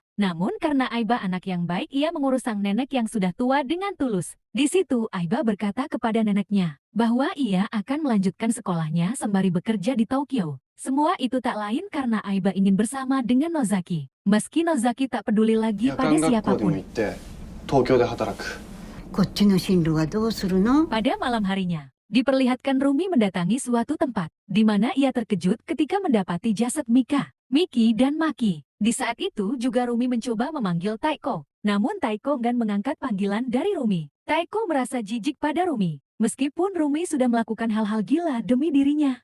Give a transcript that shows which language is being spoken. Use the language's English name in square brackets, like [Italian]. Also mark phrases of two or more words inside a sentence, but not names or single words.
[Indonesian] Namun karena Aiba anak yang baik, ia mengurus sang nenek yang sudah tua dengan tulus. Di situ Aiba berkata kepada neneknya bahwa ia akan melanjutkan sekolahnya sembari bekerja di Tokyo. Semua itu tak lain karena Aiba ingin bersama dengan Nozaki. Meski Nozaki tak peduli lagi [Japanese] 夜 [Indonesian] pada [Japanese] 間学校でも [Indonesian] siapapun. [Japanese] 行って東京で働く。こっちの進路はどうするの？ [Indonesian] Pada malam harinya, diperlihatkan Rumi mendatangi suatu tempat, di mana ia terkejut ketika mendapati jasad Mika, Miki, dan Maki. Di saat itu juga Rumi mencoba memanggil Taiko, namun Taiko enggan mengangkat panggilan dari Rumi. Taiko merasa jijik pada Rumi, meskipun Rumi sudah melakukan hal-hal gila demi dirinya.